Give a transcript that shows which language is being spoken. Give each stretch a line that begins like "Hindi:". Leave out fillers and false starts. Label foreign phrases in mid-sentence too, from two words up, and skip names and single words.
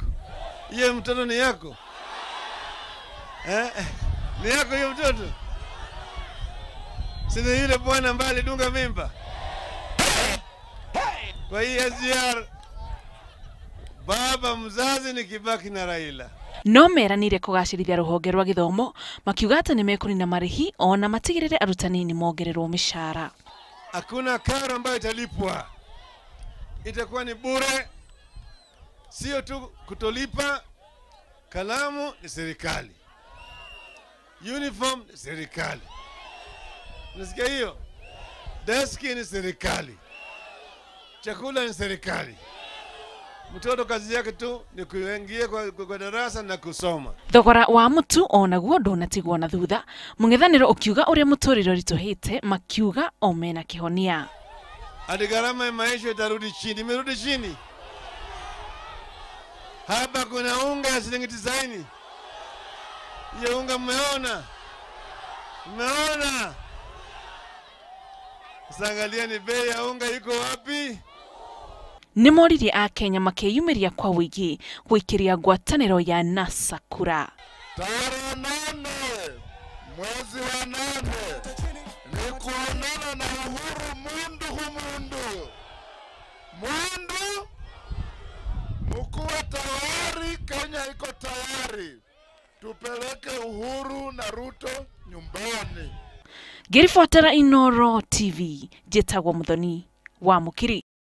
Swahili: Hiyo mtoto ni yako? Ni yako hiyo mtoto? Sina yule bwana ambaye alidunga mimba? Kwa hii SGR baba mzazi ni Kibaki na Raila.
Kikuyu: No meranire kũgacĩrithia rũhonge rwa gĩthomo makiuga atĩ nĩ mekũnina marĩhi ona matigĩrĩre arutani nĩ mongererwo mĩcara.
Swahili: Hakuna karo ambayo italipwa, itakuwa ni bure. Sio tu kutolipa, kalamu ni serikali, uniform ni serikali, unasikia hiyo? Deski ni serikali, chakula ni serikali. Mtoto kazi yake tu ni kuingia kwa darasa na kusoma.
Kikuyu: Thogora wa mũtu onaguo ndonatigwo na thutha, mũng'ethanĩro ũkiuga ũrĩa mũtũrĩre ũritũhĩte makiuga o mena kĩhonia.
Swahili: Hadi gharama ya maisha itarudi chini. Imerudi chini. Hapa kuna unga ya shilingi 90. Hiyo unga mmeona? Mmeona? Sangalieni bei ya unga iko wapi?
Kikuyu: Nĩ moririe a Kenya makeyumĩria kwa wĩingĩ gwĩkĩria ngwatanĩro ya NASA kura.
Swahili: Tarehe 8 mwezi wa 8 ni kuonana na Uhuru mundu humundu. Mundu mkuwe tayari, Kenya iko tayari. Tupeleke Uhuru na Ruto nyumbani.
Kikuyu: Ngĩriboatĩra Inooro TV, njĩtagwo Muthoni wa Mũkiri.